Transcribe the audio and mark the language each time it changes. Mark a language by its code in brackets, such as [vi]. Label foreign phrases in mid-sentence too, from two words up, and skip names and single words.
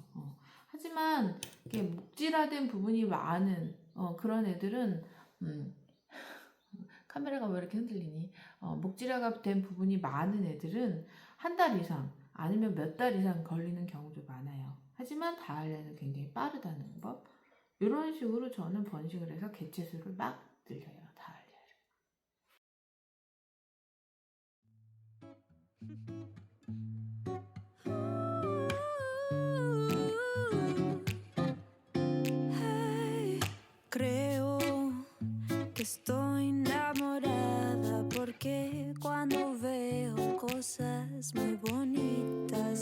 [ko] 하지만 이렇게 목질화된 부분이 많은 그런 애들은 카메라가 왜 이렇게 흔들리니? 목질화가 된 부분이 많은 애들은 한 달 이상 아니면 몇 달 이상 걸리는 경우도 많아요. 하지만 다알리아는 굉장히 빠르다는 법. 이런 식으로 저는 번식을 해서 개체수를 막 늘려요. 다알리아를. [es] Hey, creo que estoy enamorada porque cuando veo cosas cosas muy bonitas.